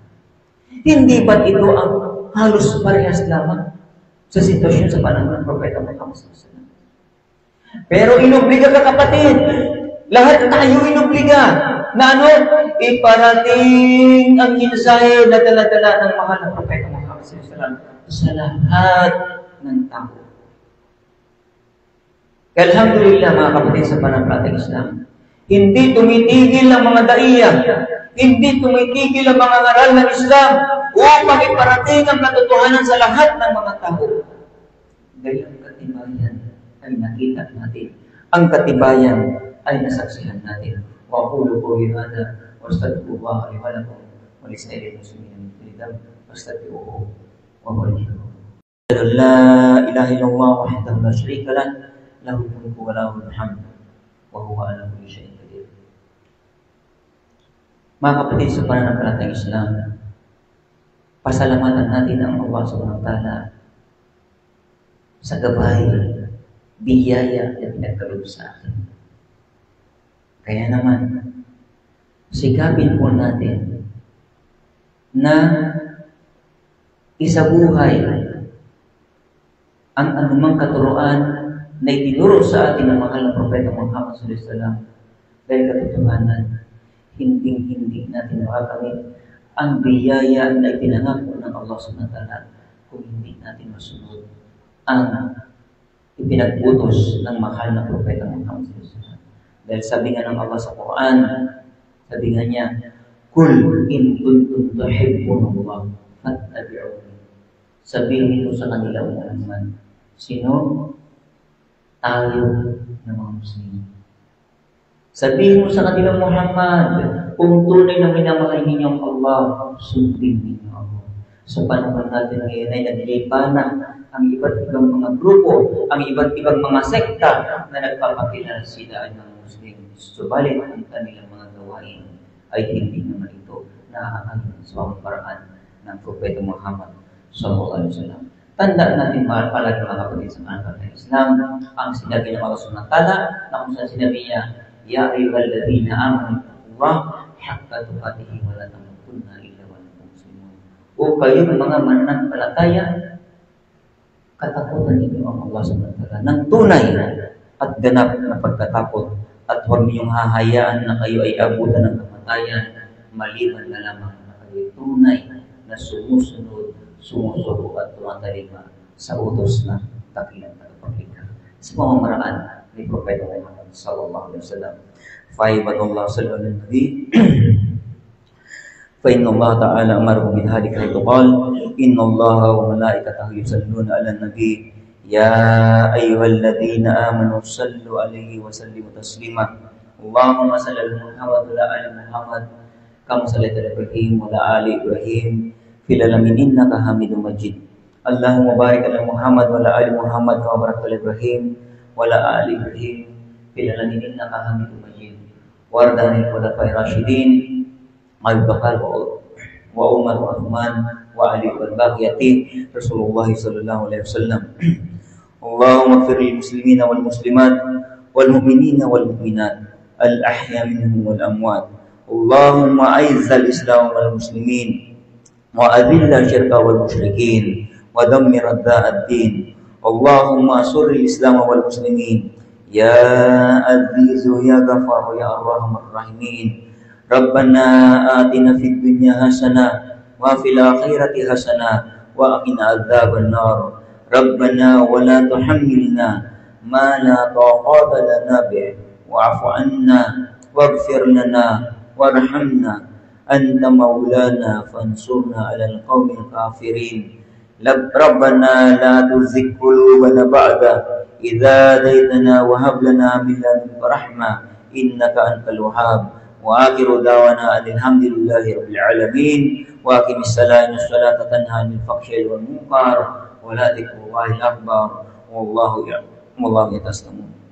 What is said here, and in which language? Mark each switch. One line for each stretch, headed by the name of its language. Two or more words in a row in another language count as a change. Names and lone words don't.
Filipino: Hindi ba ito ang halos parehas lamang sa sitwasyon sa panahon ng Propeta Muhammad
Arabic: صلى الله عليه وسلم?
Filipino: Pero inubliga ka, kapatid, lahat tayo inubliga na iparating ang mensahe na dala-dala ng mahal na Propeta Muhammad
Arabic: صلى الله عليه وسلم
Filipino: sa lahat ng tao. Kaya alhamdulillah, mga kapatid, sa pananampalatayang Islam, hindi tumitigil ang mga daiya, hindi tumitigil ang mga ngaral ng Islam upang iparating ang katotohanan sa lahat ng mga tao. Dahil ang katibayan ay nakita natin. Ang katibayan ay nasaksihan natin.
Arabic: وقولوا قولي هذا واستغفر الله لي ولكم ولسائر المسلمين من كل فاستغفروه وهو الغفور الرحيم. لا إله إلا الله وحده لا شريك له له الملك وله الحمد وهو على كل شيء قدير.
Filipino: Mga kapatid, sa pananampalatayang Islam, pasalamatan natin ang Allah
Arabic: سبحانه وتعالى
Filipino: sa gabay, biyaya na pinagkaloob sa atin. Kaya naman, sikapin po natin na isabuhay ang anumang katuruan na itinuro sa atin ng mahal na Propeta Muhammad
Arabic: صلى الله عليه وسلم.
Filipino: Dahil katotohanan, hindi natin makakamit ang biyaya na ipinangako ng Allah
Arabic: سبحانه وتعالى
Filipino: kung hindi natin masunod ang ipinag-utos ng mahal na Propeta Muhammad
Arabic: صلى الله عليه وسلم.
Filipino: Dahil sabi nga ng Allah sa Quran, sabi nga niya,
Arabic: "قل إن كنتم تحبون الله فاتبعوني."
Filipino: Sabihin mo sa kanila, Muhammad, sino? Tayo ng mga Muslim. Sabihin mo sa kanila, Muhammad, kung tunay na minamahal ninyo ang Allah, sundin ninyo ako. Sa panahon natin ngayon ay naglipa na ang iba't ibang mga grupo, ang iba't ibang mga sekta na nagpapakilala sila ay mga Muslim. Subalit ang kanilang mga gawain ay hindi naman ito naaayon sa paraan ng Propeta Muhammad
Arabic: صلى الله عليه وسلم.
Filipino: Tandaan natin palagi, mga kapatid, sa pananampalatayang Islam, ang sinabi ng Allah
Arabic: سبحانه وتعالى
Filipino: na kung saan sinabi niya,
Arabic: "يا أيها الذين آمنوا اتقوا الله حق تقاته ولا تموتن إلا وأنتم مسلمون.
Filipino: O kayong mga mananampalataya, katakutan ninyo ang Allah SWT ng tunay at ganap na pagkatakot, at huwag ninyong hahayaan na kayo ay abutan ng kamatayan maliban na lamang na kayo tunay na sumusunod, sumusuko at tumatalima sa utos na dakilang tagapaglikha sa pamamaraan ni Propeta Muhammad
Arabic: صلى الله عليه وسلم. فعباد الله صلى الله عليه وسلم فإن الله تعالى أمره بذلك حيث قال إن الله وملائكته يصلون على النبي يا أيها الذين آمنوا صلوا عليه وسلموا تسليما اللهم صل على محمد وعلى آل محمد كما صليت على إبراهيم وعلى آل إبراهيم في العالمين إنك حميد مجيد اللهم بارك على محمد وعلى آل محمد كما باركت على إبراهيم وعلى آل إبراهيم في العالمين إنك حميد مجيد وارض عن الخلفاء الراشدين أبو بكر وعمر وعثمان وعلي والبقية رسول الله صلى الله عليه وسلم. اللهم اغفر للمسلمين والمسلمات والمؤمنين والمؤمنات الأحياء منهم والأموات. اللهم أعز الإسلام والمسلمين وأذل الشرك والمشركين ودمر الدين. اللهم انصر الإسلام والمسلمين يا عزيز يا غفار يا أرحم الراحمين. ربنا آتنا في الدنيا حسنة وفي الآخرة حسنة وقنا عذاب النار. ربنا ولا تحملنا ما لا طاقة لنا به واعف عنا واغفر لنا وارحمنا أنت مولانا فانصرنا على القوم الكافرين. ربنا لا تزغ قلوبنا بعد إذ هديتنا وهب لنا من لدنك رحمة إنك أنت الوهاب. وآخر دعوانا أن الحمد لله رب العالمين وأقم الصلاة إن الصلاة تنهى عن الفحشاء والمنكر ولا ذكر الله أكبر والله يعلم والله يتسلم